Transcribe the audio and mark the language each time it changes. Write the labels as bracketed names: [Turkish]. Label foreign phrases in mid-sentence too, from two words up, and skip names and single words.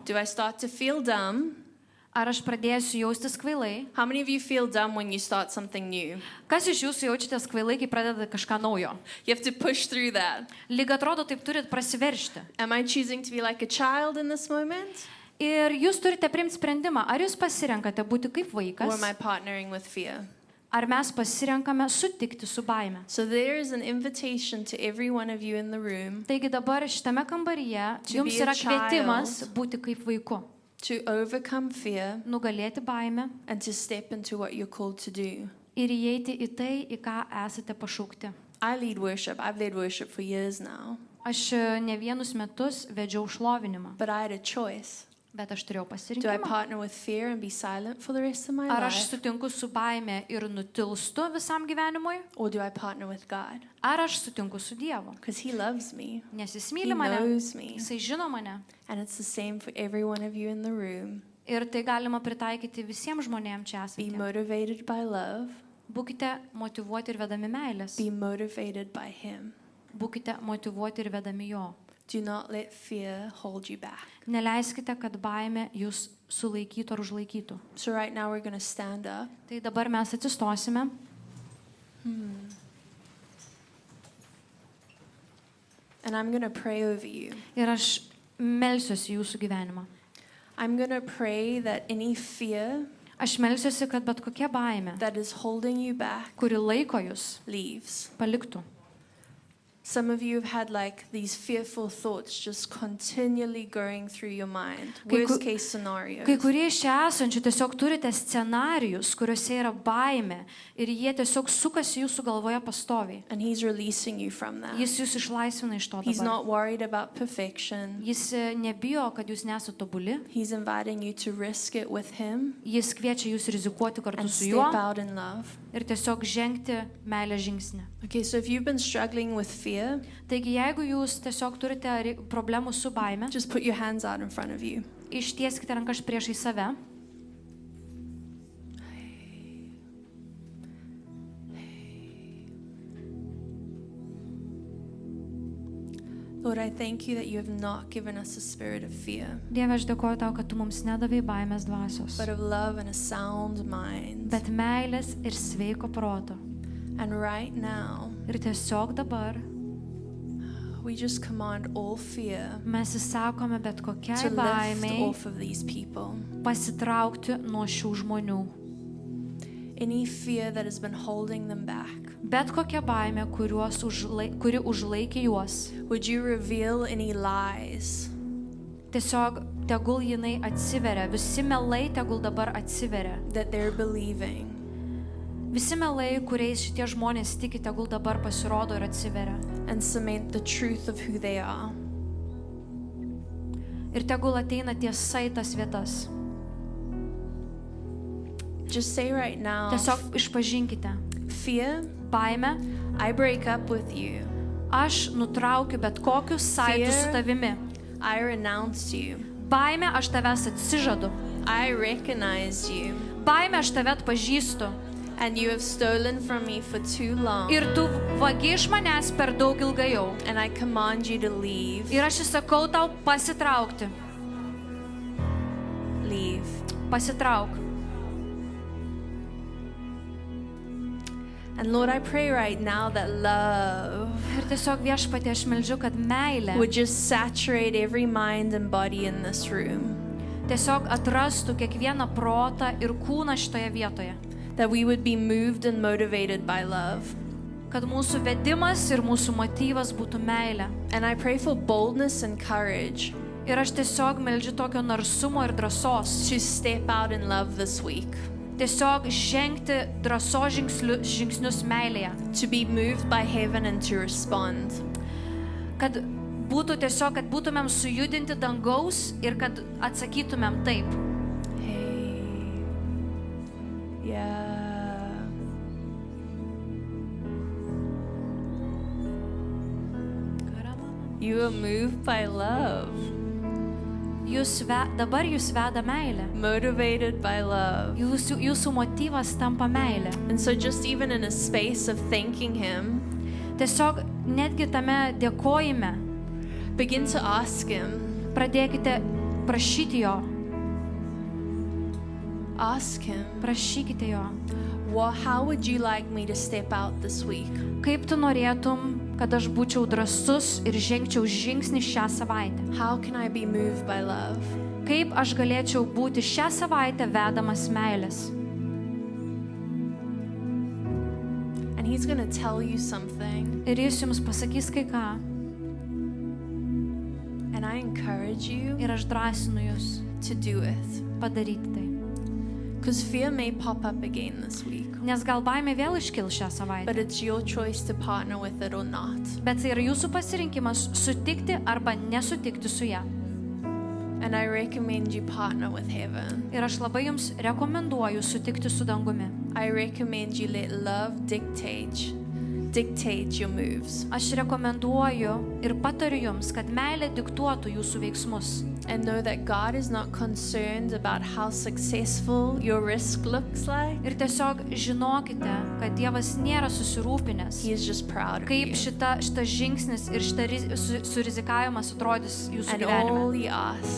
[English] Do I start to feel dumb? [Lithuanian] ar aš pradėsiu jaustis kvailai. [English] How many of you feel dumb when you start something new? [Lithuanian] Kas iš jūsų jaučiatės kvailai, kai pradedate kažką naujo? [English] You have to push through that. [Lithuanian] Lyg atrodo, taip turit prasiveršti. [English] Am I choosing to be like a child in this moment? [Lithuanian] Ir jūs turite priimti sprendimą, ar jūs pasirenkate būti kaip [English] Or [Lithuanian] vaikas, [English] am I partnering with fear? [Lithuanian] ar mes pasirenkame sutikti su baime. [English] So there is an invitation to every one of you in the room [Lithuanian] Taigi dabar šitame kambaryje [English] To [Lithuanian] jums [English] be a [Lithuanian] yra kvietimas [English] child. [Lithuanian] būti kaip vaiku, [English] to overcome fear [Lithuanian] nugalėti baimę [English] and to step into what you're called to do. [Lithuanian] ir įeiti į tai, į ką esate pašaukti. [English] I lead worship. I've led worship for years now. [Lithuanian] Aš ne vienus metus vedžiau šlovinimą, [English] But I had a choice. [Lithuanian] bet aš turėjau [English] Do I [Lithuanian] pasirinkimą. [English] partner with fear and be silent for the rest of my [Lithuanian] Ar aš [English] life? [Lithuanian] sutinku su baime ir nutilstu visam gyvenimui, [English] Or do I partner with God? [Lithuanian] ar aš sutinku su Dievu. [English] Because He loves me. [Lithuanian] Nes jis [English] He [Lithuanian] myli mane, [English] knows me. [Lithuanian] jisai žino mane. [English] And it's the same for every one of you in the room. [Lithuanian] Ir tai galima pritaikyti visiems žmonėms čia [English] Be [Lithuanian] esantiems. [English] motivated by love. [Lithuanian] Būkite motyvuoti ir vedami meilės. [English] Be motivated by Him. [Lithuanian] Būkite motyvuoti ir vedami jo. [English] Do not let fear hold you back. [Lithuanian] Neleiskite, kad baimė jūs sulaikytų ar užlaikytų. [English] So right now we're going to stand up. [Lithuanian] Tai dabar mes atsistosime [English] And I'm going to pray over you. [Lithuanian] ir aš melsiuosi jūsų gyvenimą. [English] I'm going to pray that any fear [Lithuanian] Aš melsiuosi, kad bet kokia baimė, [English] that is holding you back [Lithuanian] kuri laiko jūs, [English] leaves. [Lithuanian] paliktų. [English] Some of you have had like these fearful thoughts just continually going through your mind. [Lithuanian] Kai [English] Worst [Lithuanian] ku- [English] case scenarios. [Lithuanian] Kai kurie iš čia esančių tiesiog turite scenarijus, kuriuose yra baimė ir jie tiesiog sukasi jūsų galvoje pastoviai. [English] And He's releasing you from that. [Lithuanian] Jis jūs išlaisvina iš to [English] He's [Lithuanian] dabar. [English] not worried about perfection. [Lithuanian] Jis nebijo, kad jūs nesate tobuli. [English] He's inviting you to risk it with Him [Lithuanian] Jis kviečia jūs rizikuoti kartu [English] and [Lithuanian] su [English] step [Lithuanian] juo [English] out in love. [Lithuanian] ir tiesiog žengti meilės žingsnį. [English] Okay, so if you've been struggling with fear, [Lithuanian] Taigi, jeigu jūs tiesiog turite problemų su baime, [English] just put your hands out in front of you. [Lithuanian] ištieskite rankas priešai save. [English] Lord, I thank you that you have not given us a spirit of fear, [Lithuanian] Dieve, aš dėkoju tau, kad tu mums nedavai baimės dvasios, [English] but of love and a sound mind. [Lithuanian] bet meilės ir sveiko proto. [English] And right now, [Lithuanian] Ir tiesiog dabar [English] we just command all fear [Lithuanian] Mes įsakome bet [English] to [Lithuanian] kokiai [English] lift [Lithuanian] baimiai [English] off of these people. [Lithuanian] pasitraukti nuo šių žmonių. [English] Any fear that has been holding them back. [Lithuanian] Bet kokia baimė, kuri užlaikė juos. [English] Would you reveal any lies [Lithuanian] Tiesiog tegul jinai atsiveria, visi melai tegul dabar atsiveria. [English] that they're believing? [Lithuanian] Visi melai, kuriais šitie žmonės tiki, tegul dabar pasirodo ir atsiveria. [English] And cement the truth of who they are. [Lithuanian] Ir tegul ateina tiesa į tas vietas. [English] Just say right now, [Lithuanian] Tiesiog išpažinkite. [English] fear, [Lithuanian] Baime, [English] I break up with you. [Lithuanian] aš nutraukiu bet kokius saitus su tavimi. [English] I renounce you. [Lithuanian] Baime, aš tavęs atsižadu. [English] I recognize you. [Lithuanian] Baime, aš tave atpažįstu. [English] And you have stolen from me for too long. [Lithuanian] Ir tu vagi iš manęs per daug ilgai jau. [English] And I command you to leave. [Lithuanian] Ir aš įsakau tau pasitraukti. [English] Leave. [Lithuanian] Pasitrauk. [English] And Lord, I pray right now that love [Lithuanian] Ir tiesiog Viešpatie, aš meldžiu, kad meilė [English] would just saturate every mind and body in this room. [Lithuanian] tiesiog atrastų kiekvieną protą ir kūną šitoje vietoje. [English] That we would be moved and motivated by love. [Lithuanian] Kad mūsų vedimas ir mūsų motyvas būtų meilė. [English] And I pray for boldness and courage [Lithuanian] Ir aš tiesiog meldžiu tokio narsumo ir drąsos. [English] to step out in love this week. [Lithuanian] Tiesiog žengti drąsos žingsnius meilėje. [English] To be moved by heaven and to respond. [Lithuanian] Kad būtų tiesiog, kad būtumėm sujudinti dangaus ir kad atsakytumėm taip. [English] Hey. Yeah. You are moved by love. [Lithuanian] Dabar jūs veda meilė. [English] Motivated by love. [Lithuanian] Jūsų motyvas tampa meilė. [English] And so just even in a space of thanking him, [Lithuanian] Tiesiog netgi tame dėkojime [English] begin to ask him. [Lithuanian] pradėkite prašyti jo. [English] Ask him, [Lithuanian] Prašykite jo. [English] how would you like me to step out this week? [Lithuanian] Kaip tu norėtum, kad aš būčiau drąsus ir žengčiau žingsnį šią savaitę? [English] How can I be moved by love? [Lithuanian] Kaip aš galėčiau būti šią savaitę vedamas meilės? [English] And he's going to tell you something. [Lithuanian] Ir jis jums pasakys kai ką. [English] And I encourage you [Lithuanian] Ir aš drąsinu jūs [English] to do it. [Lithuanian] padaryti tai. [English] Because fear may pop up again this week. [Lithuanian] Nes gal baimė vėl iškil šią savaitę. [English] But it's your choice to partner with it or not. [Lithuanian] Bet tai yra jūsų pasirinkimas sutikti arba nesutikti su ja. [English] And I recommend you partner with heaven. [Lithuanian] Ir aš labai jums rekomenduoju sutikti su dangumi. [English] I recommend you let love dictate your moves. [Lithuanian] Aš rekomenduoju ir patariu jums, kad meilė diktuotų jūsų veiksmus. [English] And know that God is not concerned about how successful your risk looks like. [Lithuanian] Ir tiesiog žinokite, kad Dievas nėra susirūpinęs, [English] He is just proud of [Lithuanian] kaip [English] you. [Lithuanian] šitas žingsnis ir surizikavimas atrodys jūsų [English] And all [Lithuanian] gyvenime. [English] He asks